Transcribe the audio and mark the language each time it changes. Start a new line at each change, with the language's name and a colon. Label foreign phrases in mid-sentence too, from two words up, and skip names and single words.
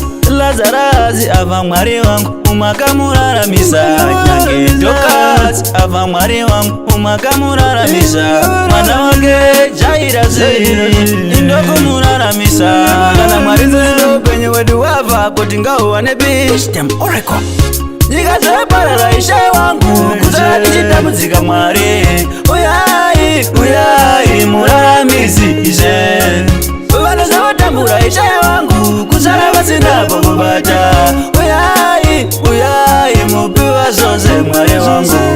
Shona: Lazarus afa, Mwari wangu, umakamuraramisa. Nyange Dorcas afa, Mwari wangu, umakamuraramisa. Mwana wake Jairus, ndokumuramisa. Kana Mwari nzvimbo upenyu wedu wavha kuti ngahuwane pi?
English: Teach them oracle.
Shona: Nyika dzaparara, Ishe wangu, kuzara tichitambudzika Mwari. Uyai, uyai, muraramisi Ishe. Vanhu zvavotambura Ishe wangu, kuzara vasina pokubata. Uyai, uyai, mupi wa zvose Mwari wangu.